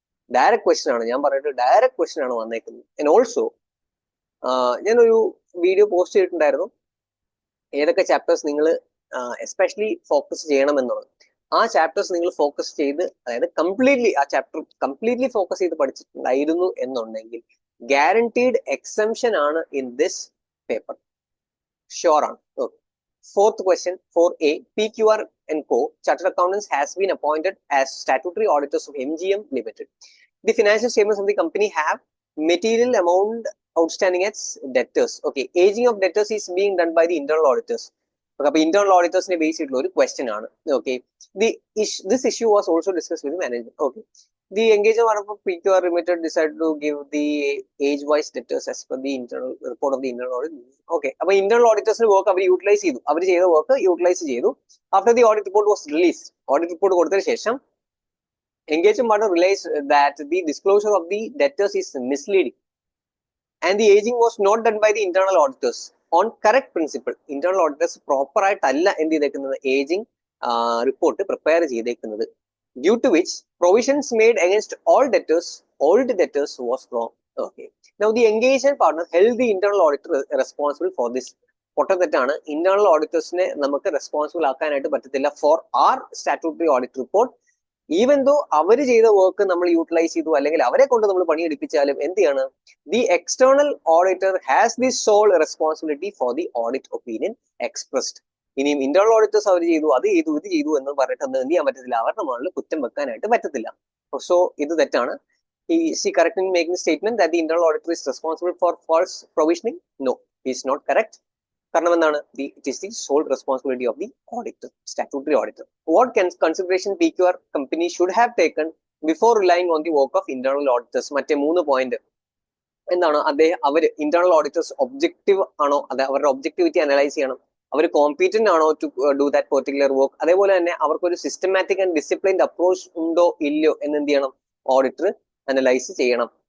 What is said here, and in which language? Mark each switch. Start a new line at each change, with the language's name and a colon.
Malayalam: Direct question ആണ്, ഞാൻ പറഞ്ഞിട്ട് ഡയറക്റ്റ് ക്വസ്റ്റ്യൻ ആണ് വന്നേക്കുന്നത്. ആൻഡ് ഓൾസോ ഞാനൊരു വീഡിയോ പോസ്റ്റ് ചെയ്തിട്ടുണ്ടായിരുന്നു, ഏതൊക്കെ ചാപ്റ്റേഴ്സ് നിങ്ങൾ എസ്പെഷ്യലി ഫോക്കസ് ചെയ്യണം എന്നുള്ളത്. ആ ചാപ്റ്റേഴ്സ് നിങ്ങൾ ഫോക്കസ് ചെയ്ത്, അതായത് കംപ്ലീറ്റ്ലി ആ ചാപ്റ്റർ കംപ്ലീറ്റ്ലി ഫോക്കസ് ചെയ്ത് പഠിച്ചിട്ടുണ്ടായിരുന്നു എന്നുണ്ടെങ്കിൽ ഗ്യാരണ്ടീഡ് എക്സംഷൻ ആണ് ഇൻ ദിസ് പേപ്പർ, ഷുവർ ആണ്.
English: Okay, 4th question 4A, PQR and Co. Chartered Accountants has been appointed as statutory auditors of MGM Limited. The financial statements of the company have material amount outstanding as debtors. Okay, aging of debtors is being done by the internal auditors.
Malayalam: Okay, അപ്പോൾ internal auditors-നെ base ചെയ്തിട്ടുള്ള ഒരു question ആണ്.
English: Okay, this issue was also discussed with the management. Okay, the engagement part of PQR Limited decided to give the age-wise debtors as per the internal report of the internal audit.
Malayalam: Okay, അപ്പോൾ internal auditors-ന്റെ work അവർ utilise ചെയ്തു, അവർ ചെയ്ത work utilise ചെയ്തു.
English: After the audit report was released,
Malayalam: audit report കൊടുത്തതിന് ശേഷം
English: engagement partner realized that the disclosure of the debtors is misleading and the aging was not done by the internal auditors on correct principle.
Malayalam: Internal auditors proper ആയിട്ടല്ല എന്ത് ചെയ്തേക്കുന്നത്, ageing report prepare ചെയ്തേക്കുന്നത്.
English: Due to which provisions made against all old debtors was wrong. Okay, now the engagement partner held the internal auditor responsible for this.
Malayalam: പൊട്ടത്തെറ്റാണ്. Internal ഓഡിറ്റേഴ്സിനെ നമുക്ക് responsible ആക്കാനായിട്ട് പറ്റത്തില്ല
English: For our statutory audit report.
Malayalam: Even though അവർ ചെയ്ത work നമ്മൾ utilise ചെയ്തു അല്ലെങ്കിൽ അവരെ കൊണ്ട് നമ്മൾ പണിയെടുപ്പിച്ചാലും എന്ത് ചെയ്യാണ്,
English: The external auditor has the sole responsibility for the audit opinion expressed.
Malayalam: ഇനിയും ഇന്റേണൽ ഓഡിറ്റേഴ്സ് അവർ ചെയ്തു, അത് ചെയ്തു, ഇത് ചെയ്തു എന്ന് പറഞ്ഞിട്ട് അത് എന്ത് ചെയ്യാൻ പറ്റത്തില്ല, അവരുടെ മുകളിൽ കുറ്റം വെക്കാനായിട്ട് പറ്റത്തില്ല. സോ ഇത് തെറ്റാണ്.
English: Is he correct in making the statement that the internal auditor is responsible for false provisioning? No, he is not correct.
Malayalam: കാരണം എന്താണ്,
English: it is the sole responsibility of the auditor, statutory auditor. What consideration PQR company should have taken before relying on the work of internal auditors?
Malayalam: മറ്റേ 3 point എന്താണ്, അവർ internal auditors objective ആണോ, അത് അവരുടെ objectivity analyse ചെയ്യണം, അവർ competent ആണോ to do that particular work, അതേപോലെ തന്നെ അവർക്കൊരു സിസ്റ്റമാറ്റിക് ആൻഡ് ഡിസിപ്ലിൻഡ് അപ്രോച്ച് ഉണ്ടോ ഇല്ലയോ എന്ന് എന്ത് ചെയ്യണം, ഓഡിറ്റർ അനലൈസ് ചെയ്യണം.